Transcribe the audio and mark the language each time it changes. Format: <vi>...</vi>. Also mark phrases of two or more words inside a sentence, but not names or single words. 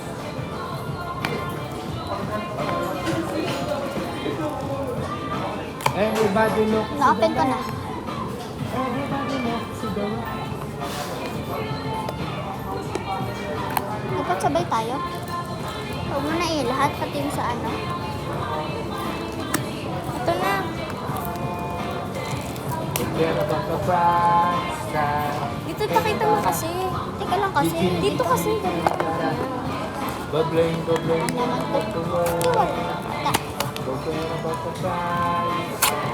<en>Everybody look to</en> <tl>Na-open</tl> <en>the</en> <tl>ko na.</tl> <en>man. Everybody look to the man.</en> <tl>Dapat sabay tayo. Huwag mo na lahat, pati yung sa ano. Ito na.</tl> <en>Forget about the price tag.</en> <tl>Dito pakita mo kasi. Teka lang kasi. Dito kasi.</tl> <en>Bubbling, bubbling,</en> <tl>Ano naman to?</tl> <en>about the world.</en> <tl>Iwan.</tl> <en>Forget about the price tag.</en>